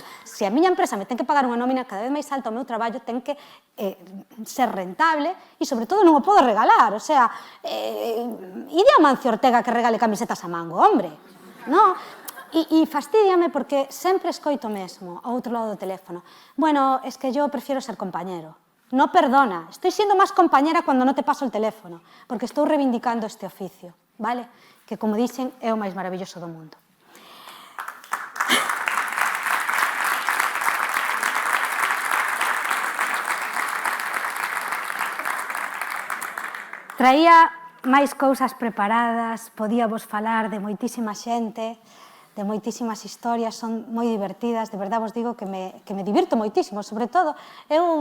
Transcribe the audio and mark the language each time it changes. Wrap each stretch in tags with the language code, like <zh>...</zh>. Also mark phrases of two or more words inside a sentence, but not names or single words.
<gl>Se a miña empresa me ten que pagar unha nómina cada vez máis alta, o meu traballo ten que ser rentable e, sobre todo, non o podo regalar.</gl> <es>O sea,</es> <gl>ide a Mancio Ortega que regale camisetas a mango, hombre. Non? E fastídiame porque sempre escoito mesmo ao outro lado do teléfono.</gl> <es>Bueno, es que yo prefiero ser compañero. No, perdona, estoy siendo más compañera cuando no te paso el teléfono, porque</es> <gl>estou reivindicando este oficio,</gl> <es>vale?</es> <gl>Que,</gl> <es>como dicen,</es> <gl>é o máis maravilloso do mundo. Traía máis cousas preparadas, podíavos falar de moitísima xente, de moitísimas historias, son moi divertidas, de verdade vos digo que me divirto moitísimo, sobre todo, eu</gl>